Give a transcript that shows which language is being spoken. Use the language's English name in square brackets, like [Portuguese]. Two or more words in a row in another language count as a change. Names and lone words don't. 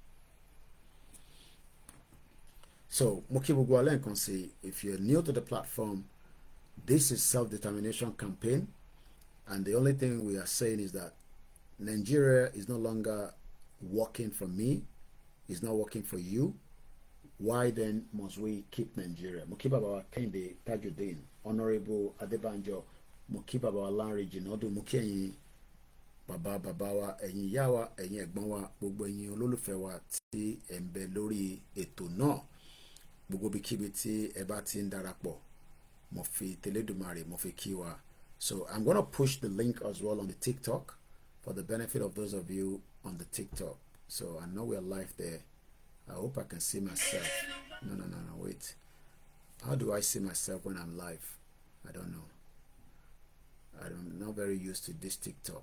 [English] So Mokibugwalen can say, if you're new to the platform, this is self-determination campaign, and the only thing we are saying is that Nigeria is no longer working for me, it's not working for you. Why then must we keep Nigeria? [Yoruba] Mokibabawa Kende Tajuddin, Honorable Adebanjo, Mokibabawa Lanre Jinodu, Mokiyin Baba Babawa, ẹ̀yin ìyá wa, ẹ̀yin ẹ̀gbọ́n wa, gbogbo ẹ̀yin olólùfẹ́ wa tí ẹ ń bẹ lórí ètò náà, gbogbo ibikíbi tí ẹ bá ti ń darapọ̀, mo fi tẹlẹ́dùmarè mo fi kí wa. [English] So I'm going to push the link as well on the TikTok for the benefit of those of you on the TikTok. So I know we're live there. I hope I can see myself. No, wait. How do I see myself when I'm live? I don't know. I'm not very used to this TikTok.